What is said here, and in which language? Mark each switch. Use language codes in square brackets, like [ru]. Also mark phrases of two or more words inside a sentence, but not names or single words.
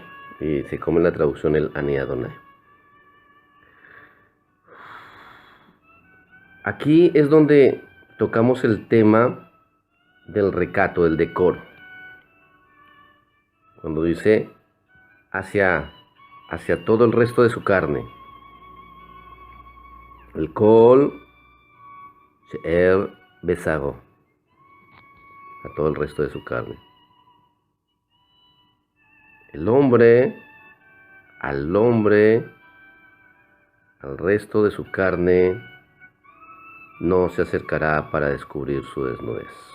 [es] Y se come en la traducción el [he] Ani Adonai. [es] Aquí es donde tocamos el tema del recato, del decoro. Cuando dice hacia todo el resto de su carne. [he] אל כל שאר בשרו. [es] A todo el resto de su carne. El hombre, al resto de su carne, no se acercará para descubrir su desnudez.